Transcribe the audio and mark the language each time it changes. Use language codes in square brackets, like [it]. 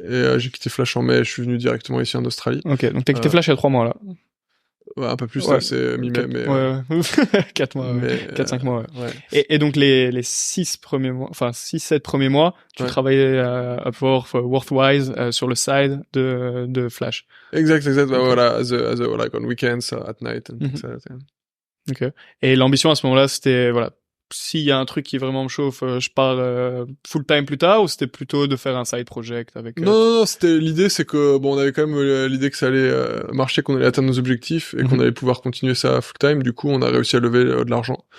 [fr] Et j'ai quitté Flash en mai, je suis venu directement ici en Australie. Ok, donc t'as quitté Flash il y a 3 mois là. Ouais, un peu plus là, c'est mi-mai, mais... Ouais, 4 mois, 4-5 mois, ouais. Et donc les 6 premiers mois, enfin 6-7 premiers mois, tu travaillais à Upwork, Worthwise, sur le side de Flash. Exact, voilà, [en] as like on weekends, at night, and things like that, yeah. [fr] Ok. Et l'ambition à ce moment-là, c'était, voilà, s'il y a un truc qui vraiment me chauffe, je pars full time plus tard, ou c'était plutôt de faire un side project avec... Non, l'idée c'est que, on avait quand même l'idée que ça allait marcher, qu'on allait atteindre nos objectifs, et qu'on allait pouvoir continuer ça full time. Du coup, on a réussi à lever de l'argent.